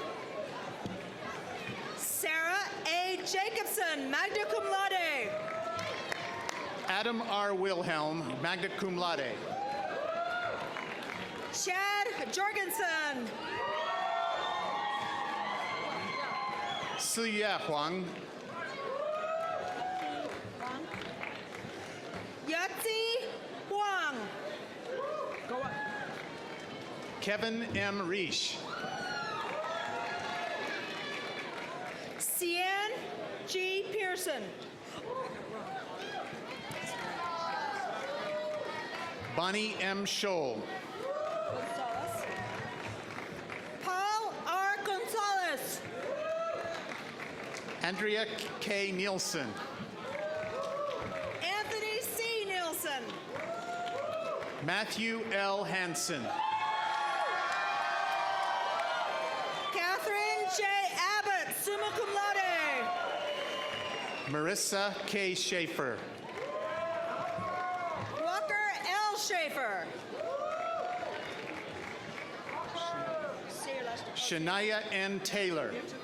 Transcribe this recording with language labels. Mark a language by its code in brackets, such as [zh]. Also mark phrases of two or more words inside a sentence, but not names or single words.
[en] Sarah A. Jacobson, [la] magna cum laude. [en] Adam R. Wilhelm, [la] magna cum laude. [en] Chad Jorgensen. Siya Huang. Yatsi Huang. Kevin M. Reish. Cian G. Pearson. Bonnie M. Scholl. Paul R. Gonzalez. Andrea K. Nielsen. Anthony C. Nielsen. Matthew L. Hansen. Catherine J. Abbott, [la] summa cum laude. [en] Marissa K. Schaefer. Walker L. Schaefer. Shania N. Taylor.